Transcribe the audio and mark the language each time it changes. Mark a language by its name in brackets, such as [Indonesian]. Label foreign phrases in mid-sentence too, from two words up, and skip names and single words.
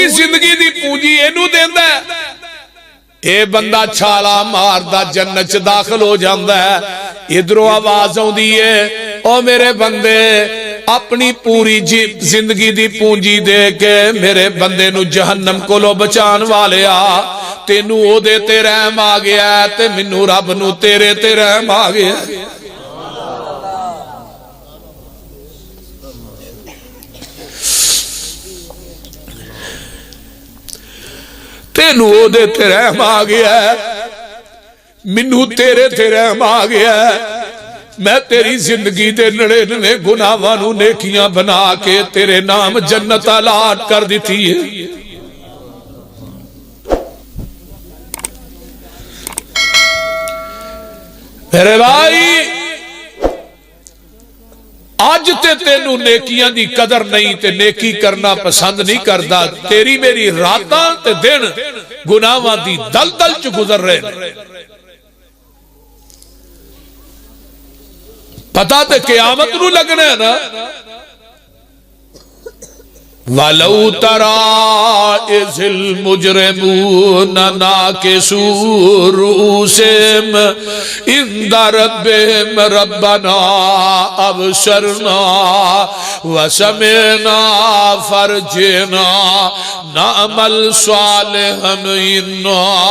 [Punjabi] زندگی دی پونجی اینو دیندہ ہے اے بندہ چھالا ماردہ جنت داخل ہو جاندہ ہے ادھرو آواز ہوں دیئے او میرے بندے اپنی پوری زندگی دی پونجی دے کے میرے بندے نو جہنم کو لو بچان والے آ تینو او دے تے رحم آ گیا تے منو رب نو تیرے تے رحم آ گیا تینو او دے تے رحم آ گیا منو تیرے تے رحم آ گیا میں تیری زندگی دے 99 گناہاں نیکیاں بنا کے تیرے نام جنت الاٹ کر دیتی ہے میرے بھائی آج تے تینو نیکیاں دی قدر نہیں تے نیکی کرنا پسند نہیں کردا تیری میری راتاں تے دن گناہاں دی دلدل چ گزر رہے پتہ تے قیامت نو لگنا ہے نا [Arabic] وَلَوْ تَرَىٰ إِذِ الْمُجْرِمُونَ نَاكِسُو رُءُوسِهِمْ عِندَ رَبِّهِمْ رَبَّنَا أَبْصَرْنَا وَسَمِعْنَا فَارْجِعْنَا نَعْمَلْ صَالِحًا إِنَّا